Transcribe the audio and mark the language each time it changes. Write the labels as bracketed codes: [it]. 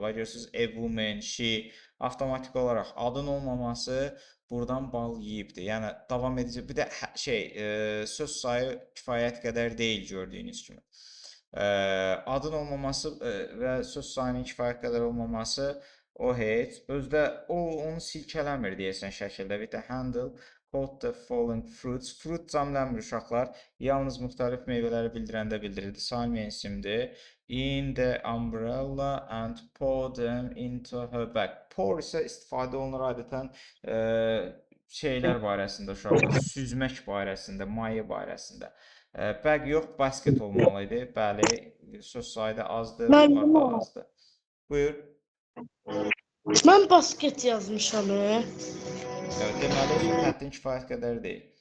[az] Bax görürsüz, [en] a woman, she [az] avtomatik olaraq adın olmaması buradan bal yeyibdir. Yəni davam edəcək. Bir də söz sayı kifayət qədər deyil gördüyünüz kimi. Adın olmaması və söz sayının kifayət qədər olmaması o heç. Özdə onu silkələmir deyəsən şəkildə. [en] With the handle caught the falling fruits. [az] Fruit cəmlənmir uşaqlar. Yalnız müxtəlif meyvələri bildirəndə bildirirdi. Saymayan isimdir. [en] In the umbrella and pour them into her bag. [az] Pour isə istifadə olunur adətən şeylər barəsində uşaqlar. Süzmək barəsində, maye barəsində. Bag yox, basket olmalıydı. Bəli, söz sayı da azdır, bunlar da azdır. Buyur. Mən basket yazmışam. Deməli, xəttin kifayət qədər deyil.